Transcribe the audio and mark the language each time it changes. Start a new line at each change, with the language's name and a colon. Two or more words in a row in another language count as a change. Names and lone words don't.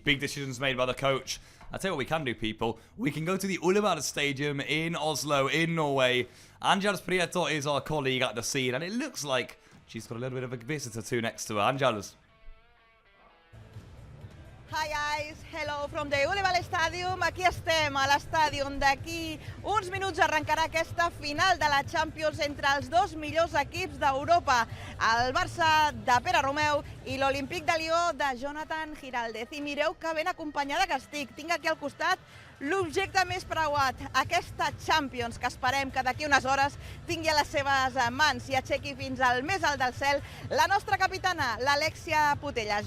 English: Big decisions made by the coach. I'll tell you what we can do, people. We can go to the Ullevål Stadium in Oslo, in Norway. Angels Prieto is our colleague at the scene, and it looks like she's got a little bit of a visitor too next to her. Angels. Hi guys, hello from the UWCL Stadium.
Catalan: Aquí estem a l'estàdium. D'aquí uns minuts arrencarà aquesta final de la Champions entre els dos millors equips d'Europa, el Barça de Pere Romeu i l'Olímpic de Lió de Jonathan Giraldez. I mireu que ben acompanyada que estic. Tinc aquí al costat l'objecte més preuat, aquesta Champions, que esperem que d'aquí unes hores tingui a les seves mans i aixequi fins al més alt del cel la nostra capitana, l'Alexia Putellas.